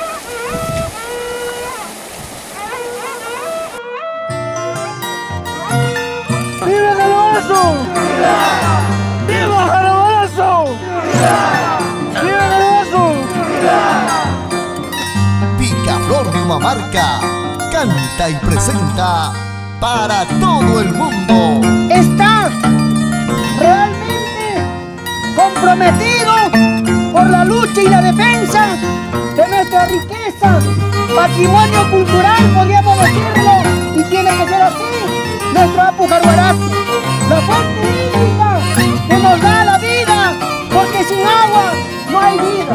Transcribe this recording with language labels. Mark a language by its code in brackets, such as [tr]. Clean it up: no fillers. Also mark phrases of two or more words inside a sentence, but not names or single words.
[es] ¡Viva Jarhuarazo! ¡Viva Jarhuarazo! ¡Viva Jarhuarazo! Picaflor de Humamarca canta y presenta para todo el mundo. Está realmente comprometido por la lucha y la defensa de nuestra riqueza, patrimonio cultural, podríamos decirlo, y tiene que ser así, nuestro Apu Jarhuarazo, la fuente hídrica que nos da la vida, porque sin agua no hay vida.